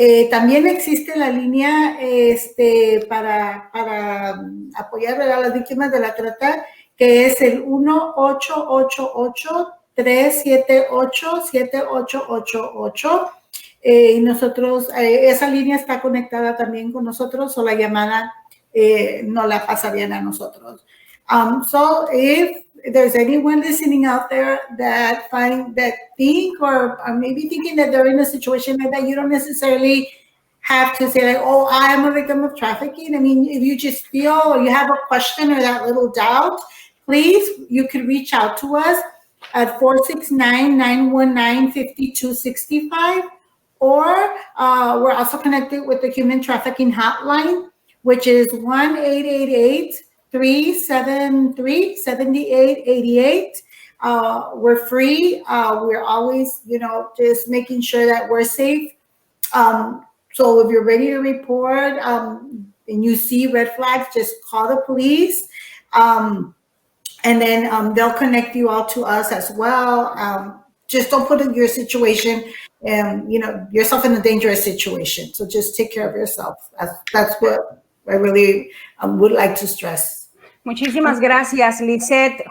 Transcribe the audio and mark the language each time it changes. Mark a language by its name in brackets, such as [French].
[Spanish] También existe la línea para apoyar a las víctimas de la trata, que es el 1-888-378-7888. Y nosotros, esa línea está conectada también con nosotros, o la llamada no la pasarían a nosotros. [English] So if there's anyone listening out there that think or maybe thinking that they're in a situation like that, you don't necessarily have to say like, oh, I am a victim of trafficking. I mean, if you just feel or you have a question or that little doubt, please, you can reach out to us at 469-919-5265. Or we're also connected with the Human Trafficking Hotline, which is 1-888-373-7888. We're free. We're always, just making sure that we're safe. So if you're ready to report and you see red flags, just call the police. And then they'll connect you all to us as well. Just don't put in your situation and, yourself in a dangerous situation. So just take care of yourself. That's what I really would like to stress. [Spanish] Muchísimas gracias, Lizette.